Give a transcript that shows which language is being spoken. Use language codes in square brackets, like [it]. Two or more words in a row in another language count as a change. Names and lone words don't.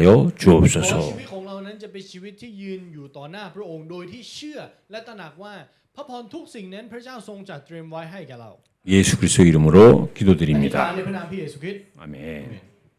[th] ขอชี [ko] 주옵소서. [th] วิตของเรานั้นจะเป็นชีวิตที่ยืนอยู่ต่อหน้าพระองค์โดยที่เชื่อและตระหนักว่าพระพรทุกสิ่งนั้นพระเจ้าทรงจัดเตรียมไว้ให้แก่เรา [ko] 예수 그리스도 이름으로 [th] อธิษฐาน [ko] 기도드립니다. [th] ในพระนามพระเยซูคริสต์ [ko] 아멘.